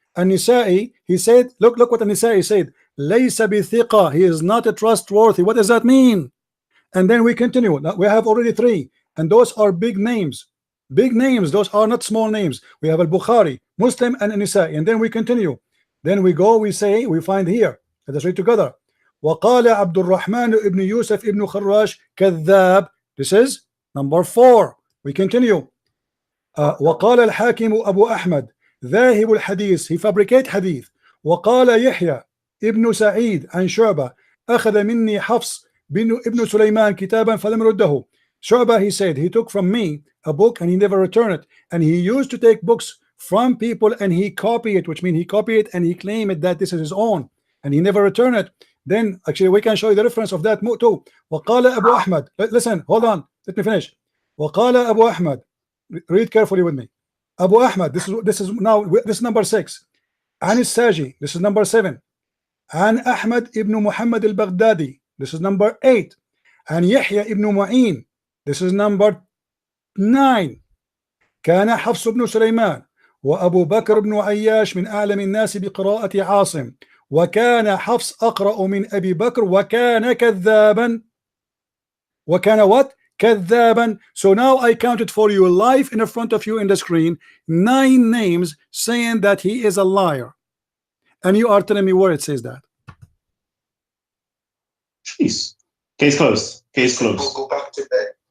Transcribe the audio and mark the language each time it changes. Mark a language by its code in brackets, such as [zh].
[en] And Nisa'i, he said, look what Nisa'i said, [ar] laysa bithiqa, [en] he is not a trustworthy. What does that mean? And then we continue. We have already 3, and those are big names. Big names, those are not small names. We have Al-Bukhari, Muslim, and Nisa'i, and then we continue. Then we go, we find here. Let us read together. [ar] وقال عبد الرحمن ابن يوسف ابن خراش كذاب. [en] This is number 4. We continue. [ar] وقال الحاكم أبو أحمد ذاهب الحديث, [en] he fabricate hadith. [ar] وقال يحيى ابن سعيد عن شعبة أخذ مني حفص ابن سليمان كتابا فلم رده. [en] Shu'bah, he said, he took from me a book and he never returned it. And he used to take books from people and he copy it, which means he copy it and he claim it that this is his own, and he never returned it. Then actually we can show you the reference of that too. [ar] وقال أبو أحمد, [en] listen, hold on, let me finish. [ar] وقال أبو أحمد, [en] read carefully with me. Abu Ahmad, this is number 6. [ar] عن الساجي, [en] this is number 7. [ar] عن أحمد ابن محمد البغدادي, [en] this is number 8. [ar] عن يحيى ابن معين, [en] this is number 9. [ar] كان حفص بن سليمان وأبو بكر بن عياش من أعلم الناس بقراءة عاصم, وكان حفص أقرأ من أبي بكر, وكان كذابا. وكان [en] what? [ar] كذابا. [en] So now I counted for you live in front of you in the screen 9 names saying that he is a liar, and you are telling me where it says that. Jeez. Case closed. Case closed. We'll go back to bed.